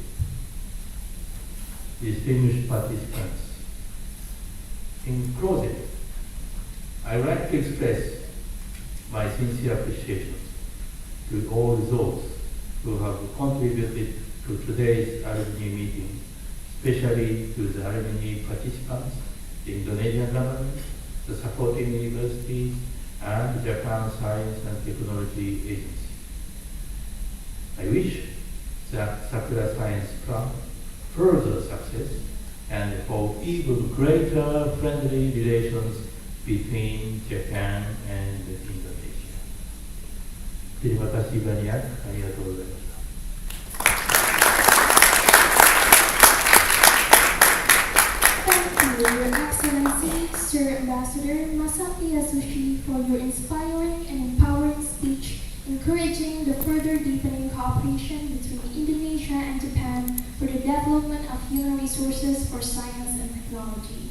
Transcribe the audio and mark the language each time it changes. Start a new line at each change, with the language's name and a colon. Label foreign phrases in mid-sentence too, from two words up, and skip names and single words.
English: Distinguished participants, in closing, I would like to express my sincere appreciation to all those who have contributed to today's alumni meeting, especially to the alumni participants, the Indonesian government, the supporting universities, and Japan Science and Technology Agency. I wish that Sakura Science Plan further success and for even greater friendly relations between Japan and Indonesia.
Indonesian: Terima kasih banyak.
Japanese: ありがとうございました.
English: Thank you, Your Excellency, Sir Ambassador Masaki Yasushi, for your inspiring and empowering speech, encouraging the further deepening cooperation between Indonesia and Japan for the development of human resources for science and technology.